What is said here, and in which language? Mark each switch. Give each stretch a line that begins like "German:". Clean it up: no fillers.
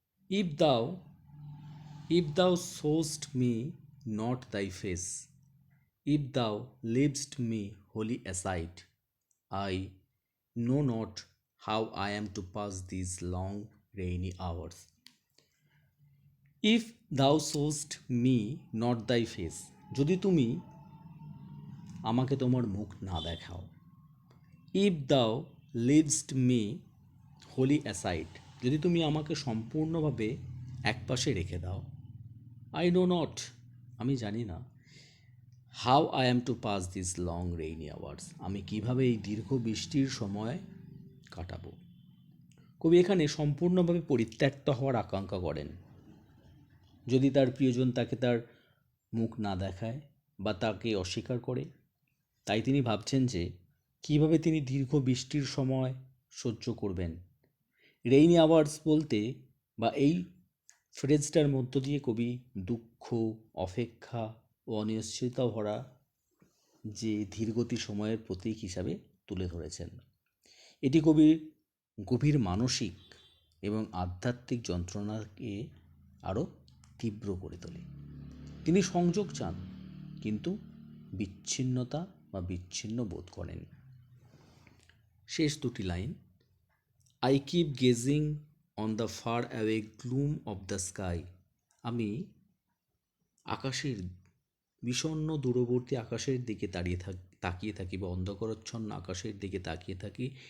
English: If thou show'st me not thy face, if thou leav'st me wholly aside, I know not how I am to pass these long rainy hours. If thou show'st me not thy face,
Bangla: যদি তুমি আমাকে তোমার মুখ না দেখাও।
English: If thou leav'st me wholly aside,
Bangla: যদি তুমি আমাকে সম্পূর্ণভাবে একপাশে রেখে দাও।
English: I know not,
Bangla: আমি জানি না।
English: How I am to pass these long rainy hours,
Bangla: আমি কিভাবে এই দীর্ঘ বৃষ্টির সময় কাটাবো। কবি এখানে সম্পূর্ণভাবে পরিত্যক্ত হওয়ার আকাঙ্ক্ষা করেন। যদি তার প্রিয়জন তাকে তার মুখ না দেখায় বা তাকে অস্বীকার করে, তাই তিনি ভাবছেন যে কিভাবে তিনি দীর্ঘ বৃষ্টির সময় সহ্য করবেন। রেইনি আওয়ার্স বলতে বা এই ফ্রেজটার মধ্য দিয়ে কবি দুঃখ, অপেক্ষা ও অনিশ্চয়তা ভরা যে ধীরগতি সময়ের প্রতীক হিসাবে তুলে ধরেছেন। এটি কবির গভীর মানসিক এবং আধ্যাত্মিক যন্ত্রণাকে আরও তীব্র করে তোলে। তিনি সংযোগ চান, কিন্তু বিচ্ছিন্নতা বা বিচ্ছিন্ন বোধ করেন। শেষ দুটি line.
English: I keep gazing on the far away gloom of the sky.
Bangla: আমি আকাশের বিষণ্ণ দূরবর্তী আকাশের দিকে তাকিয়ে থাকি বা অন্ধকারাচ্ছন্ন আকাশের দিকে তাকিয়ে থাকি।